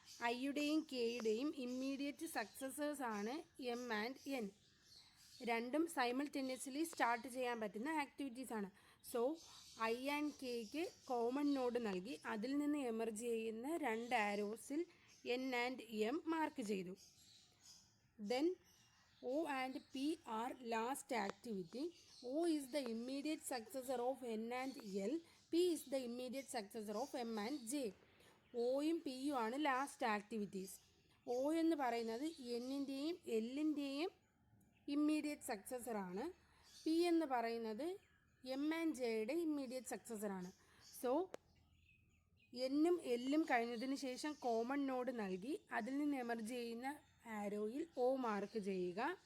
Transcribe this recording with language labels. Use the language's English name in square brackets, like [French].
[Malayalam] ഐയുടെയും കെയുടെയും immediate successors ആണ് M and N. രണ്ടും simultaneously start ചെയ്യാൻ പറ്റുന്ന ആക്ടിവിറ്റീസാണ്. So I and cake common node നൽകി അതിൽ നിന്ന് എമർജ് ചെയ്യുന്ന 2 ആരോസിൽ എൻ ആൻഡ് എം മാർക്ക് ചെയ്തു. [English] Then O and P are last activity. O is the immediate successor of N and L. P is the immediate successor of M and J. [Malayalam] ഒയും പിയും ആണ് last activities. O എന്ന് പറയുന്നത് എന്നിൻ്റെയും എല്ലിൻ്റെയും immediate സക്സസറാണ്. P എന്ന് പറയുന്നത് M and ജെയുടെ immediate സക്സസറാണ്. So എന്നും എല്ലും കഴിഞ്ഞതിന് ശേഷം കോമൺ നോഡ് നൽകി അതിൽ നിന്ന് എമർജ് ചെയ്യുന്ന ആരോയിൽ ഒ മാർക്ക് ചെയ്യുക.